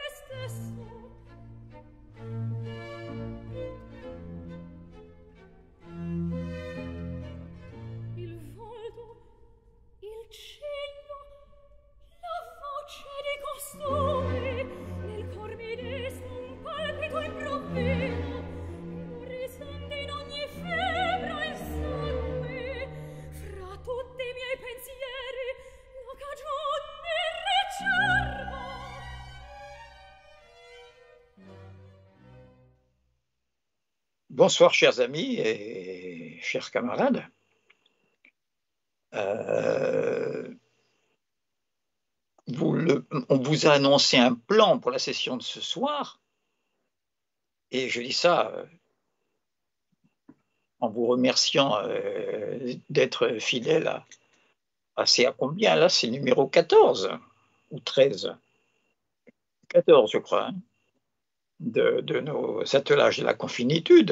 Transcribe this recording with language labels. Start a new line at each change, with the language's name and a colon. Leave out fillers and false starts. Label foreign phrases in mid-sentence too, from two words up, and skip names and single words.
Italian: Il volto, il cenno, la voce di costume, nel cor mi desta un palpito improvviso, lo risente in ogni febbre il sangue, fra tutti i miei pensieri la cagion mi ricerca.
French: Bonsoir chers amis et chers camarades. On vous a annoncé un plan pour la session de ce soir et je dis ça en vous remerciant d'être fidèle à combien là, c'est numéro 14 ou 13, 14 je crois, hein, de nos attelages de la confinitude.